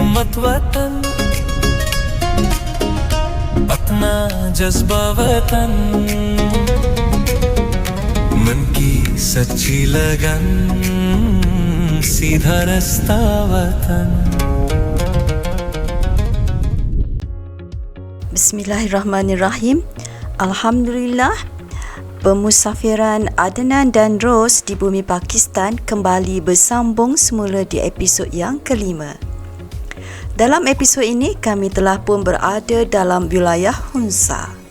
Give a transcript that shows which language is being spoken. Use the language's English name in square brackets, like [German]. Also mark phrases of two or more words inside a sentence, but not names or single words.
[Urdu] खूबसूरत वतन, अपना जज्बा वतन, मन की सच्ची लगन, सीधा रास्ता वतन. [Arabic] Bismillahirrahmanirrahim. [Malay] Alhamdulillah, pemusafiran Adnan dan Ros di bumi Pakistan kembali bersambung semula di episod yang kelima. Dalam episod ini, kami telah pun berada dalam wilayah Hunza.